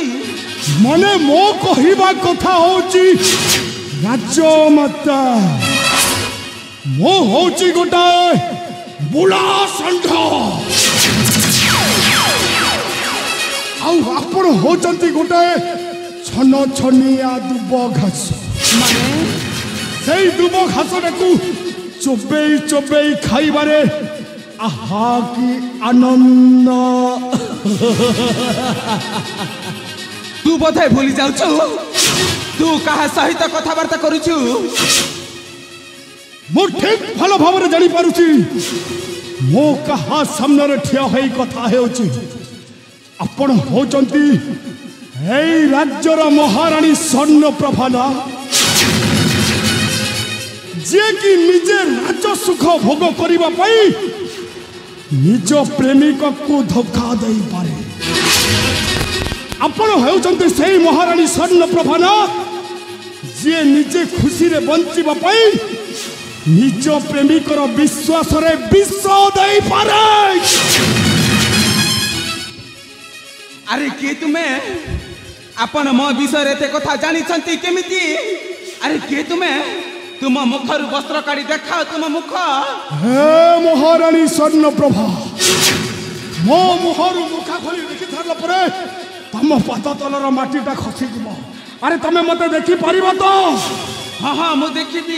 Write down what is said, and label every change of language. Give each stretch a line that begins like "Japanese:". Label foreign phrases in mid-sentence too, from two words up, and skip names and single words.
Odia: ମାନେ ମୋ କହିବା କଥା ହେଉଛି ରାଜମାତା ମୋ ହେଉଛି ଗୋଟାଏ ବୁଲା ଷଣ୍ଢ ଆଉ ଆପଣ ହେଉଛନ୍ତି ଗୋଟାଏ ଛନ ଛନିଆ ଦୁବ ଘାସ। माने ସେଇ ଦୁବ ଘାସ କୁ ଚୋବେଇ ଚୋବେଇ ଖାଇବାରେ ଆହା କି ଆନନ୍ଦ ତୁ ବୋଧେ ଭୁଲି ଯାଉଛୁ ତୁ କାହା ସହିତ କଥାବାର୍ତ୍ତା କରୁଛୁ ମୁଁ ଠିକ ଭଲ ଭାବ ଜାଣି ପାରୁଛି ମୋ କାହା ସାମନେ ଠିଆ ହୋଇ କଥା ହେଉଛି ଆପଣ ହେଉଛନ୍ତି ଏଇ ରାଜ୍ୟର ମହାରାଣୀ ସ୍ୱର୍ଣ୍ଣପ୍ରଭା ନା ଯେ କି ନିଜେ ରାଜ ସୁଖ ଭୋଗ କରିବା ପାଇଁ ନିଜ ପ୍ରେମିକ କୁ ଧୋକା ଦେଇ ପାରେ ଆପଣ ହେଉଛନ୍ତି ସେଇ ମହାରାଣୀ ସ୍ୱର୍ଣ୍ଣପ୍ରଭା ନା ଯେ ନିଜେ ଖୁସି ରେ ବଞ୍ଚିବା ପାଇଁ ନିଜ ପ୍ରେମିକର ବିଶ୍ୱାସ ରେ ବିଷ ଦେଇ ପାରେ ଅରେ କେ ତୁମେ ଆପଣ ମୋ ବିଷୟ ତେ କଥା ଜାଣି ଛନ୍ତି କେମିତି ଅରେ କେ ତୁମେ ତୁମ ମୁଖର ବସ୍ତ୍ର କାଢ଼ି ଦେଖା ତୁମ ମୁଖ ହେ ମହାରାଣୀ ସ୍ୱର୍ଣ୍ଣପ୍ରଭା ମୋ ମୁହର ମୁଖା ଖୋଲି ଦେଖି ଥାରଲା ପରେ ତମ ପାଦ ତଳର ମାଟିଟା ଖସି ଯିବ ଅରେ ତମେ ମତେ ଦେଖି ପାରିବ ତୋ ହଁ ହଁ ମୁଁ ଦେଖିବି